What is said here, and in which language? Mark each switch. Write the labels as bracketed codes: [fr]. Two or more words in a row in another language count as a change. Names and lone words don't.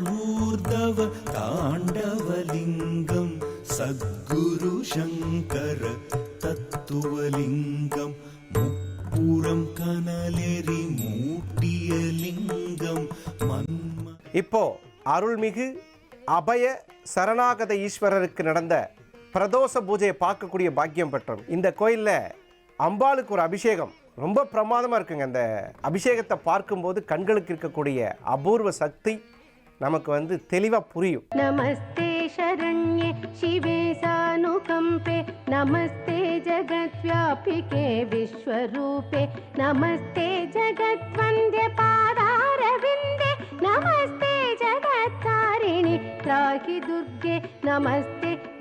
[sa] ऊर्ध्व ताण्डवलिङ्गम् सद्गुरु शङ्कर तत्त्वलिङ्गम् [ta] முப்புறம் கனலெறி மூட்டிய லிங்கம் மன்ம. இப்போ அருள்மிகு அபய சரணாகத ஈஸ்வரருக்கு நடந்த பிரதோஷ பூஜையை பார்க்கக்கூடிய பாக்கியம் பெற்றோம். இந்த கோயிலில் அம்பாளுக்கு ஒரு அபிஷேகம் ரொம்ப பிரமாதமாக இருக்குங்க. அந்த அபிஷேகத்தை பார்க்கும்போது கண்களுக்கு இருக்கக்கூடிய அபூர்வ சக்தி நமக்கு தெளிவாக புரியும். [sa] நமஸ்தே शरण्ये शिवे सानुकंपे नमस्ते जगद्व्यापिके विश्वरूपे नमस्ते जगद्वन्द्ये पादारविन्दे नमस्ते जगत्तारिणि त्राहि दुर्गे नमस्ते